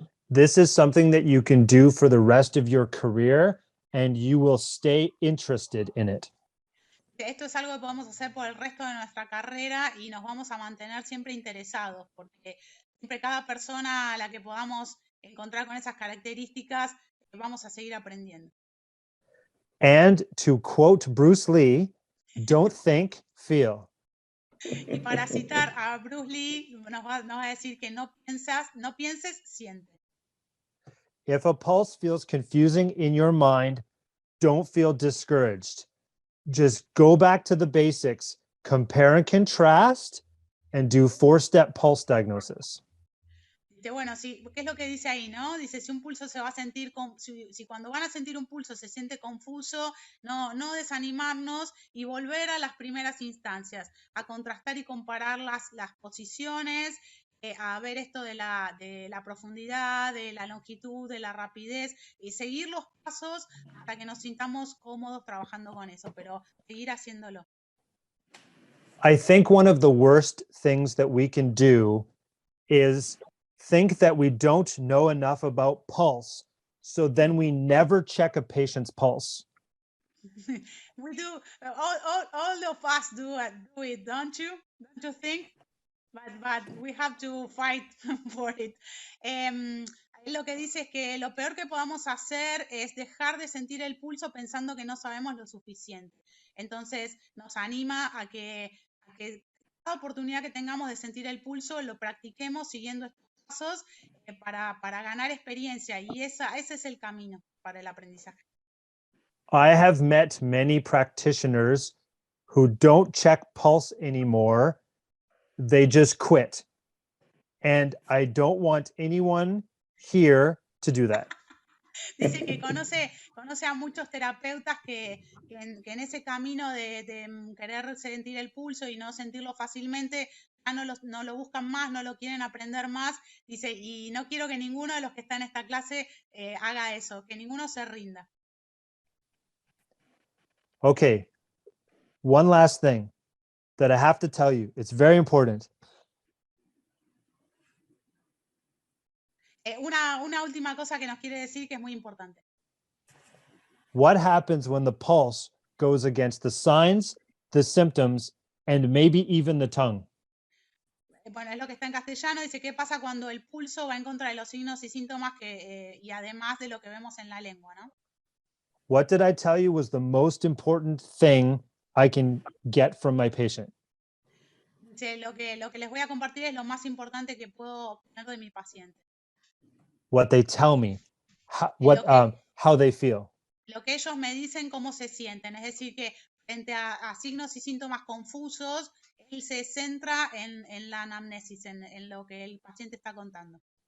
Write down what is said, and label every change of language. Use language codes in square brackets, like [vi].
[en] This is something that you can do for the rest of your career, and you will stay interested in it. [es] Esto es algo que podemos hacer por el resto de nuestra carrera y nos vamos a mantener siempre interesados, porque siempre cada persona a la que podamos encontrar con esas características, vamos a seguir aprendiendo. [en] And to quote Bruce Lee, don't think, feel. [es] Y para citar a Bruce Lee, nos va a decir que no pienses, siente. [en] If a pulse feels confusing in your mind, don't feel discouraged. Just go back to the basics, compare and contrast, and do 4-step pulse diagnosis. [es] Dice, bueno, sí, ¿qué es lo que dice ahí, no? Dice, si un pulso se va a sentir, si cuando van a sentir un pulso se siente confuso, no desanimarnos y volver a las primeras instancias, a contrastar y comparar las posiciones, a ver esto de la profundidad, de la longitud, de la rapidez, y seguir los pasos hasta que nos sintamos cómodos trabajando con eso, pero seguir haciéndolo. [en] I think one of the worst things that we can do is think that we don't know enough about pulse, so then we never check a patient's pulse. We do, all of us do it, don't you? Don't you think? But we have to fight for it. [es] Lo que dice es que lo peor que podamos hacer es dejar de sentir el pulso pensando que no sabemos lo suficiente. Entonces nos anima a que cada oportunidad que tengamos de sentir el pulso lo practiquemos siguiendo estos pasos para ganar experiencia, y ese es el camino para el aprendizaje. [en] I have met many practitioners who don't check pulse anymore. They just quit. And I don't want anyone here to do that. [es] Dice que conoce a muchos terapeutas que en ese camino de querer sentir el pulso y no sentirlo fácilmente, ya no lo buscan más, no lo quieren aprender más. Dice, y no quiero que ninguno de los que está en esta clase haga eso, que ninguno se rinda. [en] Okay, one last thing that I have to tell you. It's very important. [es] Una última cosa que nos quiere decir que es muy importante. [en] What happens when the pulse goes against the signs, the symptoms, and maybe even the tongue? [es] Bueno, es lo que está en castellano. Dice, ¿qué pasa cuando el pulso va en contra de los signos y síntomas y además de lo que vemos en la lengua, ¿no? [en] What did I tell you was the most important thing I can get from my patient? [es] Dice, lo que les voy a compartir es lo más importante que puedo obtener de mi paciente. [en] What they tell me, how they feel. [es] Lo que ellos me dicen, cómo se sienten. Es decir, que frente a signos y síntomas confusos, él se centra en la anamnesis, en lo que el paciente está contando.